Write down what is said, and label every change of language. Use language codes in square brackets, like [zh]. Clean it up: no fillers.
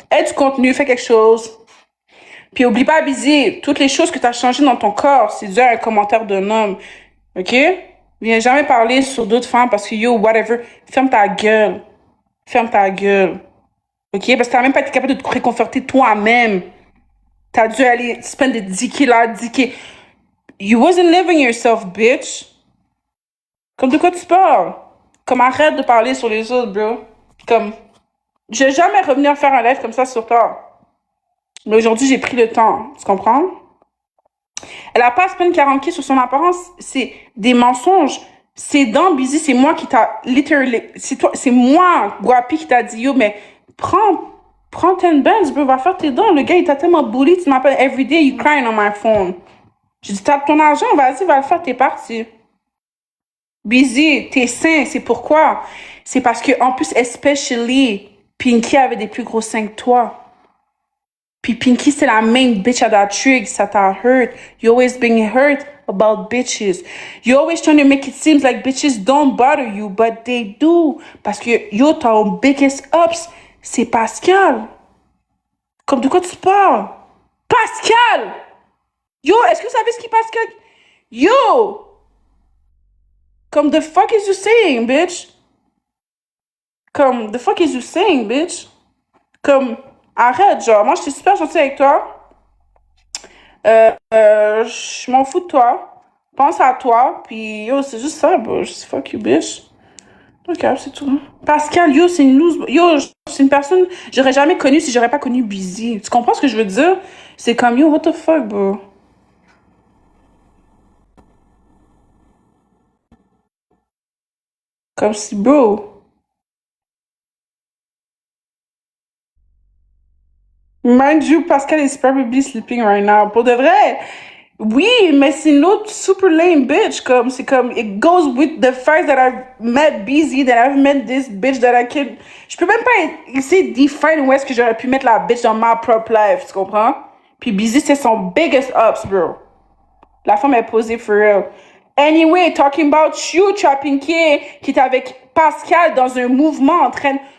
[fr] Aide du contenu, fais quelque chose. Puis oublie pas, Busy, toutes les choses que tu as changées dans ton corps, c'est dû à un commentaire d'un homme. OK? Viens jamais parler sur d'autres femmes parce que yo, whatever. Ferme ta gueule. Ferme ta gueule. OK? Parce que t'as même pas été capable de te réconforter toi-même. T'as dû aller spend des 10K là, 10K. [en] You wasn't living yourself, bitch. [fr] Comme de quoi tu parles? Comme arrête de parler sur les autres, bro. Comme, je vais jamais revenir faire un live comme ça sur toi. Mais aujourd'hui, j'ai pris le temps. Tu comprends? Elle a pas à se peine 40K sur son apparence. C'est des mensonges. C'est dans Busy, c'est moi qui t'a literally. C'est moi, Guapi, qui t'a dit yo, mais prends 10 bands, bro, va faire tes dons. Le gars, il t'a tellement bully, tu m'appelles everyday, [en] you crying on my phone. [fr] J'ai dit, tape ton argent, vas-y, va le faire, t'es parti. Busy, t'es sain, c'est pourquoi? C'est parce que, en plus, especially, Pinky avait des plus gros seins que toi. Puis Pinky, c'est la main bitch à [en] that trig, [fr] ça t'a hurt. [en] You always being hurt about bitches. You always trying to make it seem like bitches don't bother you, but they do. [fr] Parce que, yo, ton [en] biggest ups, [fr] c'est Pascal. Comme de quoi tu parles? Pascal! Yo, est-ce que vous savez ce qui est Pascal? Yo! [en] Comme, the fuck is you saying, bitch? Comme, the fuck is you saying, bitch? [fr] Comme, arrête, genre, moi, j'étais super gentille avec toi. Je m'en fous de toi. Pense à toi, puis yo, c'est juste ça, bro. [en] Just fuck you, bitch. [fr] Ok, c'est tout. Pascal, yo, c'est une loose. Yo, c'est une personne que j'aurais jamais connue si j'aurais pas connu Busy. Tu comprends ce que je veux dire? C'est comme, [en] yo, what the fuck, bro? [fr] Comme si, bro. [en] Mind you, Pascal is probably sleeping right now. [fr] Pour de vrai, oui, mais c'est une autre super [en] lame bitch. [fr] Comme, c'est comme, [en] it goes with the fact that I've met Busy, that I've met this bitch that I can. [fr] Je peux même pas essayer de define où est-ce que j'aurais pu mettre la bitch dans ma propre life, tu comprends? Puis Busy, c'est son [en] biggest ups, [fr] bro. La femme est posée [en] for real. Anyway, talking about you, [fr] Trapping qui est avec Pascal dans un mouvement en train de.